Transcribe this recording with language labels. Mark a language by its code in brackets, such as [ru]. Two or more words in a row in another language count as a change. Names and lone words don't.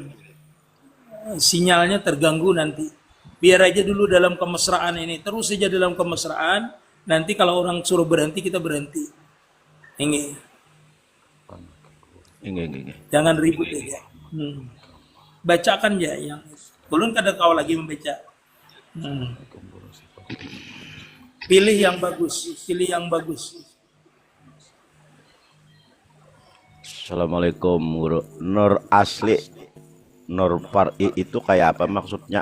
[id] Sinyalnya terganggu nanti. Biar aja dulu dalam kemesraan ini. Terus saja dalam kemesraan. Nanti kalau orang suruh berhenti, kita berhenti. Ini. Jangan ribut aja. [bjn] Bacakan ya yang ulun kada kau lagi membaca. [id] Pilih yang bagus, pilih yang bagus. Assalamualaikum guru. Nur asli Nur far'i itu kayak apa maksudnya?